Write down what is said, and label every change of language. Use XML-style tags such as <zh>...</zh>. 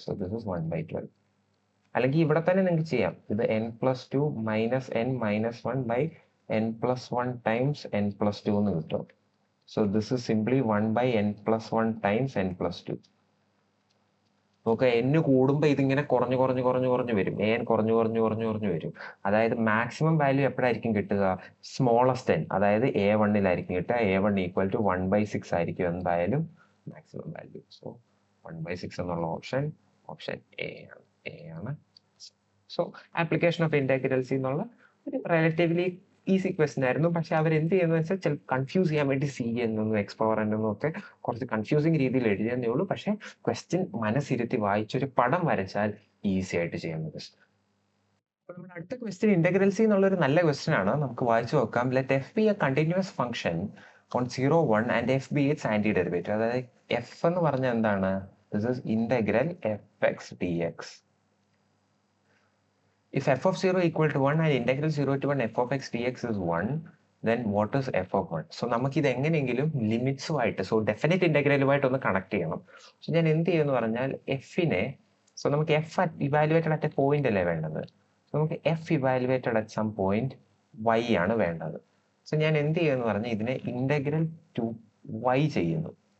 <en>So this is 1/12.</en> <ml>അല്ലെങ്കിൽ ഇവിടെ തന്നെ നിങ്ങൾക്ക് ചെയ്യാം.</ml> <en>ഇത് n+2 minus n minus 1 by n+1 times n+2</en> <ml>എന്ന് കിട്ടും.</ml> <en>So this is simply 1 by n+1 times n+2.</en> <ml>നമുക്ക് n കൂടുമ്പോൾ ഇതിങ്ങനെ കുറഞ്ഞു വരും. n കുറഞ്ഞു വരും. അതായത് മാക്സിമം വാല്യൂ എപ്പോഴായിരിക്കും കിട്ടുക? സ്മോളസ്റ്റ് n, അതായത് A1-ലായിരിക്കും കിട്ടുക. A1 = 1/6 ആയിരിക്കും എന്തായാലും മാക്സിമം വാല്യൂ. സോ 1/6 എന്നുള്ള ഓപ്ഷൻ എ ആണ്. സോ ആപ്ലിക്കേഷൻ ഓഫ് ഇന്റഗ്രൽസ് എന്നുള്ള ഒരു റിലേറ്റീവ്ലി ഈസി ക്വസ്റ്റൻ ആയിരുന്നു. പക്ഷെ അവർ എന്ത് ചെയ്യുന്നത് വെച്ചാൽ ചില കൺഫ്യൂസ് ചെയ്യാൻ വേണ്ടി സി എന്നും എക്സ് പവർ എന്നും ഒക്കെ കുറച്ച് കൺഫ്യൂസിങ് രീതിയിൽ എഴുതിയെന്നേ ഉള്ളൂ. പക്ഷെ ക്വസ്റ്റ്യൻ മനസ്സിരുത്തി വായിച്ചൊരു പടം വരച്ചാൽ ഈസി ആയിട്ട് ചെയ്യാൻ പറ്റും. അപ്പോൾ നമ്മുടെ അടുത്ത ക്വസ്റ്റ്യൻ ഇന്റഗ്രൽസി എന്നുള്ള ഒരു നല്ല ക്വസ്റ്റ്യൻ ആണ്. നമുക്ക് വായിച്ചു നോക്കാം.</ml> <en>Let f be a continuous function on 0, 1 and f be its anti derivative.</en> <ml>അതായത് എഫ് എന്ന് പറഞ്ഞാൽ എന്താണ്?</ml> <en>This is integral f x d x. If f of 0 equal to 1 and integral 0 to 1 f of x dx is 1, then what is f of 1?</en> <ml>So നമുക്ക് ഇത് എങ്ങനെയെങ്കിലും ലിമിറ്റ്സുമായിട്ട്, so definite ഇന്റഗ്രലുമായിട്ട് ഒന്ന് connect ചെയ്യണം. So ഞാൻ എന്ത് ചെയ്യുമെന്ന് പറഞ്ഞാൽ എഫിനെ, സോ നമുക്ക് F evaluated at A point അല്ലേ വേണ്ടത്. സോ നമുക്ക് F evaluated at some point y ആണ് വേണ്ടത്. സോ ഞാൻ എന്ത് ചെയ്യുമെന്ന് പറഞ്ഞാൽ ഇതിനെ ഇന്റഗ്രൽ ടു y ചെയ്യുന്നു.</ml>